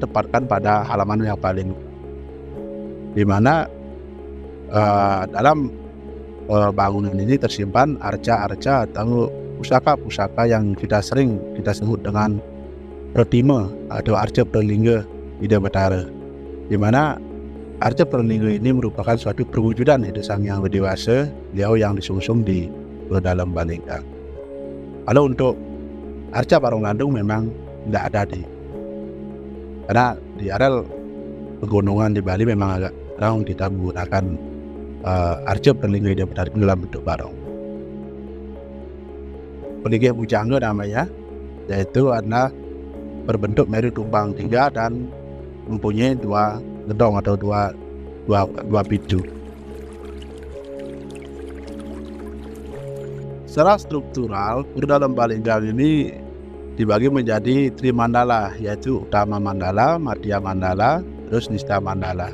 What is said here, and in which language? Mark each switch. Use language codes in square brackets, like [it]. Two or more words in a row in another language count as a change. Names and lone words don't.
[id] tempatkan pada halaman yang paling di mana dalam bangunan ini tersimpan arca-arca atau pusaka-pusaka yang kita sebut dengan Pratima atau Arca Pralingga Hidayah Betara, di mana Arca Pralingga ini merupakan suatu perwujudan Hidup Sang Hyang Widi Wasa, beliau yang disungsung di Dalam Balingkang. Kalau untuk Arca Barong Landung memang tidak ada karena di areal pegunungan di Bali memang agak jarang kita menggunakan Arca Pralingga Hidayah Betara dalam bentuk barong. Pelinggih Bujangga namanya, yaitu adalah berbentuk Meru Tumpang 3 dan mempunyai 2 gedong atau dua pintu. Secara struktural, Pura Dalam Balingkang ini dibagi menjadi Trimandala, yaitu Utama Mandala, Madhya Mandala, terus Nistha Mandala.